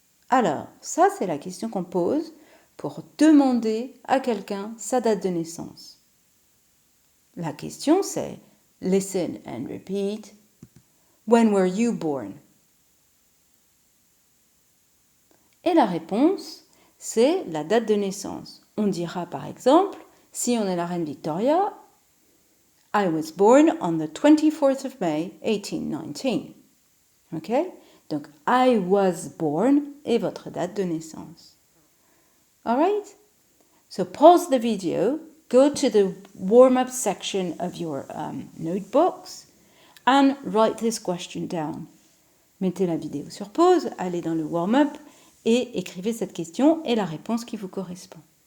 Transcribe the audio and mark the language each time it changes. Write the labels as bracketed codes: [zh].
[fr] Alors, ça c'est la question qu'on pose pour demander à quelqu'un sa date de naissance. La question c'est, [en] listen and repeat, when were you born? [fr] Et la réponse, c'est la date de naissance. On dira par exemple, si on est la reine Victoria, [en] I was born on the 24th of May, 1819. Ok? [fr] Donc, [en] I was born [fr] est votre date de naissance. Alright? [en] So pause the video, go to the warm-up section of your notebooks and write this question down. [fr] Mettez la vidéo sur pause, allez dans le warm-up et écrivez cette question et la réponse qui vous correspond.